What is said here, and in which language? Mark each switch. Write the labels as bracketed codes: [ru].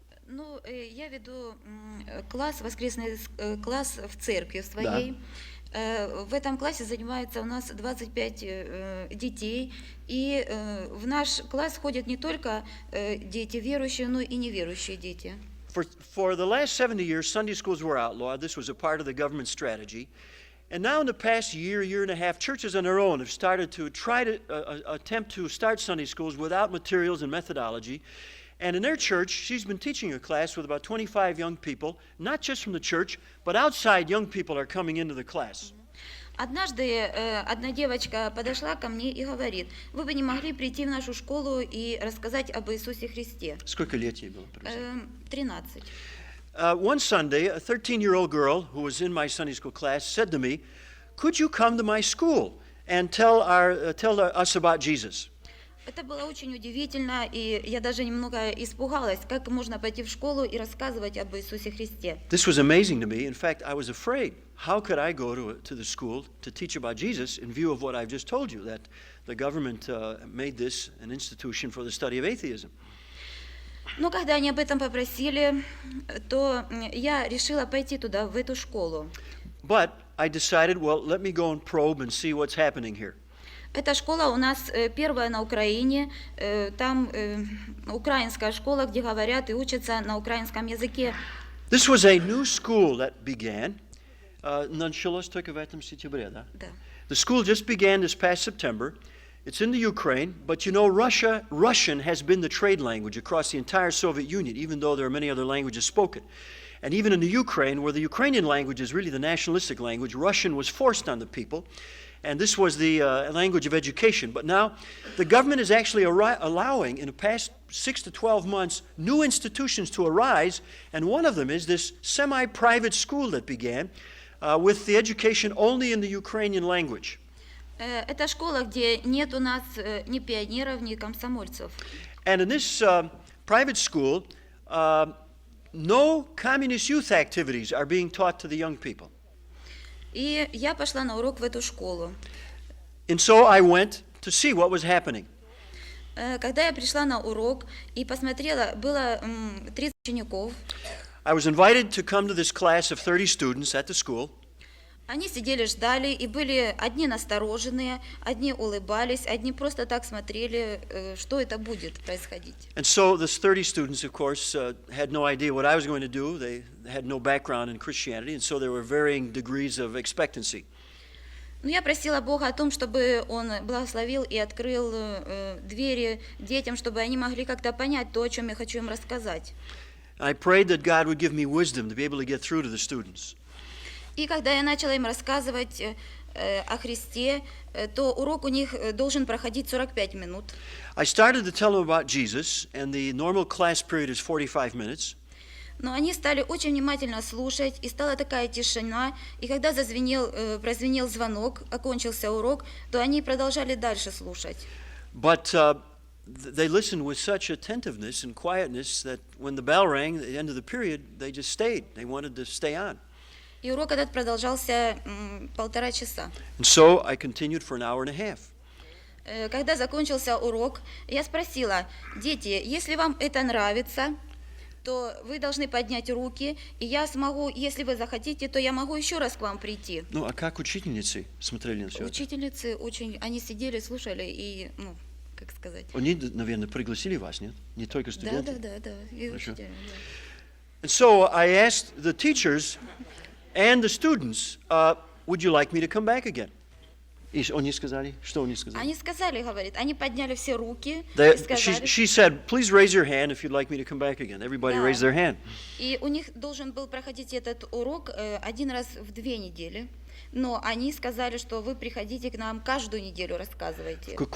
[ru] Ну, я веду класс, воскресный класс в церкви в своей. В этом классе занимается у нас 25 детей, и в наш класс ходят не только дети верующие, но и неверующие дети. [en] For the last 70 years, Sunday schools were outlawed. This was a part of the government strategy. And now in the past year and a half, churches on their own have started to try to attempt to start Sunday schools without materials and methodology. And in their church, she's been teaching a class with about 25 young people, not just from the church, but outside young people are coming into the class. [ru] Однажды одна девочка подошла ко мне и говорит: вы бы не могли прийти в нашу школу и рассказать об Иисусе Христе? Сколько лет ей было? 13. [en] One Sunday, a 13-year-old girl who was in my Sunday school class said to me, could you come to my school and tell us about Jesus? [ru] Это было очень удивительно, и я даже немного испугалась, как можно пойти в школу и рассказывать об Иисусе Христе. [en] This was amazing to me. In fact, I was afraid. How could I go to the school to teach about Jesus in view of what I've just told you, that the government made this an institution for the study of atheism? [ru] Но когда они об этом попросили, то я решила пойти туда, в эту школу. [en] But I decided, well, let me go and probe and see what's happening here. [ru] Эта школа у нас первая на Украине, там украинская школа, где говорят и учатся на украинском языке. [en] This was a new school that began. [ru] Началось только в этом сентябре, да? Да. [en] The school just began this past September. It's in the Ukraine, but you know Russian has been the trade language across the entire Soviet Union, even though there are many other languages spoken. And even in the Ukraine, where the Ukrainian language is really the nationalistic language, Russian was forced on the people. And this was the language of education. But now the government is actually allowing, in the past 6 to 12 months, new institutions to arise. And one of them is this semi-private school that began with the education only in the Ukrainian language. [ru] Это школа, где нет у нас ни пионеров, ни комсомольцев. [en] And in this private school, no communist youth activities are being taught to the young people. [ru] И я пошла на урок в эту школу. [en] And so I went to see what was happening. [ru] Когда я пришла на урок и посмотрела, было 30 учеников. [en] I was invited to come to this class of 30 students at the school. [ru] Они сидели, ждали, и были одни настороженные, одни улыбались, одни просто так смотрели, что это будет происходить. [en] And so this 30 students, of course, had no idea what I was going to do. They had no background in Christianity, and so there were varying degrees of expectancy. [ru] Но я просила Бога о том, чтобы Он благословил и открыл двери детям, чтобы они могли как-то понять то, о чем я хочу им рассказать. [en] I prayed that God would give me wisdom to be able to get through to the students. [ru] И когда я начала им рассказывать о Христе, то урок у них должен проходить 45 минут. [en] I started to tell them about Jesus, and the normal class period is 45 minutes. [ru] Но они стали очень внимательно слушать, и стала такая тишина, и когда прозвенел звонок, окончился урок, то они продолжали дальше слушать. [en] But they listened with such attentiveness and quietness that when the bell rang at the end of the period, they just stayed. They wanted to stay on. [ru] И урок этот продолжался 1,5 часа. [en] And so I continued for an hour and a half. [ru] Когда закончился урок, я спросила: дети, если вам это нравится, то вы должны поднять руки, и я смогу, если вы захотите, то я могу еще раз к вам прийти. Ну, а как учительницы смотрели на все это? Учительницы очень, они сидели, слушали и, как сказать. Они, наверное, пригласили вас, нет? Не только студенты? Да. И Хорошо. учителя, да. [en] And so I asked the teachers and the students, would you like me to come back again? [ru] И они сказали, что они сказали? Они сказали, говорит, они подняли все руки [en] They, [ru] и сказали. [en] she said, please raise your hand if you'd like me to come back again. Everybody [ru] Да. [en] raised their hand. [ru] И у них должен был проходить этот урок один раз в 2 недели. Но они сказали, что вы приходите к нам каждую неделю, рассказывайте.